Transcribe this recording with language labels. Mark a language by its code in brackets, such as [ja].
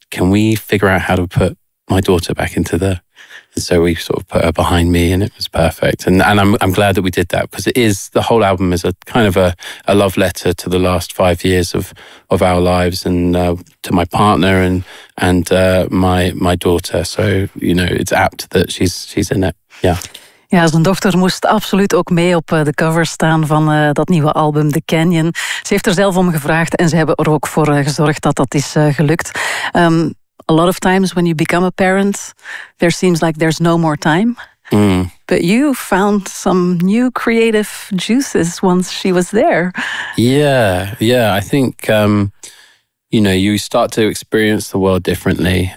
[en] can we figure out how to put my daughter back into the... And so we sort of put her behind me and it was perfect. And I'm glad that we did that because it is, the whole album is a kind of a love letter to the last 5 years of our lives and to my partner and my daughter. So, you know, it's apt that she's in it. Yeah. [nl] Ja, zijn dochter moest absoluut ook mee op de cover staan van dat nieuwe album, The Canyon. Ze heeft er zelf om gevraagd en ze hebben er ook voor gezorgd dat dat is gelukt. [en] A lot of times when you become a parent, there seems like there's no more time. Mm. But you found some new creative juices once she was there. Yeah. I think, you know, you start to experience the world differently.